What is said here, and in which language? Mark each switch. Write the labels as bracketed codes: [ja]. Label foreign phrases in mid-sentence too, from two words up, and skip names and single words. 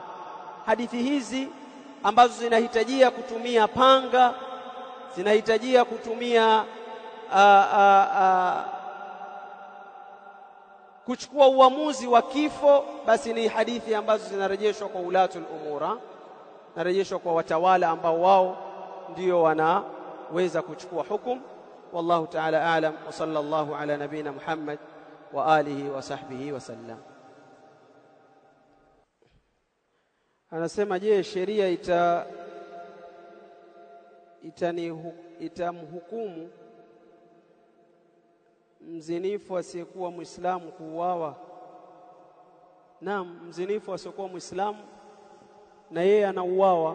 [sw] Hadithi hizi ambazo zinahitajia kutumia panga, zinahitajia kutumia kuchukua uamuzi wa kifo, basi ni hadithi ambazo zinarejeshwa kwa [ar] ولاة الأمور, [sw] narejeshwa kwa watawala ambao wao ndio wanaweza kuchukua hukumu. [ar] والله تعالى أعلم، وصلى الله على نبينا محمد وعلى آله وصحبه وسلم. [sw] Anasema, je, sheria itamhukumu mzinifu asiyekuwa Muislamu kuuawa? Naam, mzinifu asiyekuwa Muislamu na yeye anauawa.